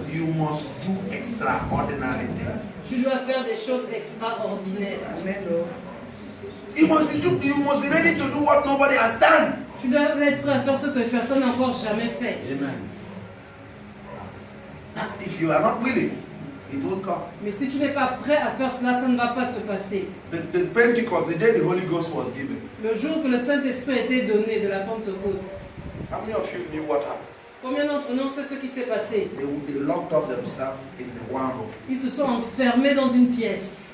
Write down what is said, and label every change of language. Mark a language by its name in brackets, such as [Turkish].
[English] you must do extraordinary things. [French] tu dois faire des choses extraordinaires. [English] You must be ready to do what nobody has done. [French] Tu dois être prêt à faire ce que personne n'a encore jamais fait. [English] Amen. If you are not willing, it won't come. [French] Mais si tu n'es pas prêt à faire cela, ça ne va pas se passer. [English] The Pentecost, the day the Holy Ghost was given, [French] Le jour que le Saint-Esprit a été donné de la Pentecôte, [English] how many of you knew what happened? [French] combien d'entre nous savent ce qui s'est passé? [English] They locked up themselves in the one room [French] Ils se sont enfermés dans une pièce